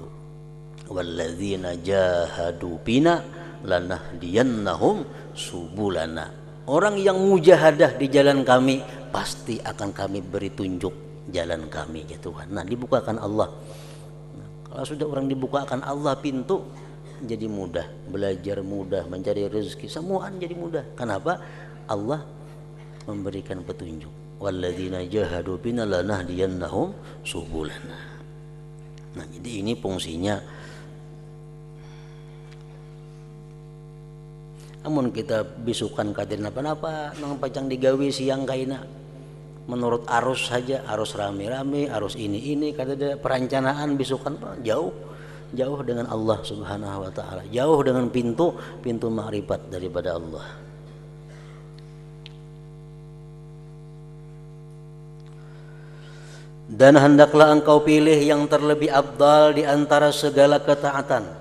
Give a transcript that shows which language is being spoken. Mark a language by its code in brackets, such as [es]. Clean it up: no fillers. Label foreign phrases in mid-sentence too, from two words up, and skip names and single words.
[ar] والذين جاهدوا فينا لنهدينهم سبلنا. [id] Orang yang mujahadah di jalan kami, pasti akan kami beri tunjuk jalan kami, ya Tuhan. Nah, dibukakan Allah. Nah, kalau sudah orang dibukakan Allah pintu, jadi mudah, belajar mudah, mencari rezeki semuaan jadi mudah. Kenapa? Allah memberikan petunjuk. [ar] والذين جاهدوا فينا لنهدينهم سبلنا. [id] Nah, jadi ini fungsinya. [bjn] Namun kita bisukan kadir napa-napa nang pacang digawi siang kaina. [id] menurut arus saja, arus rame-rame, arus ini kada ada perencanaan bisukan jauh dengan Allah [ar] سبحانه وتعالى, [id] jauh dengan pintu ma'rifat daripada Allah. Dan hendaklah engkau pilih yang terlebih afdal di antara segala ketaatan.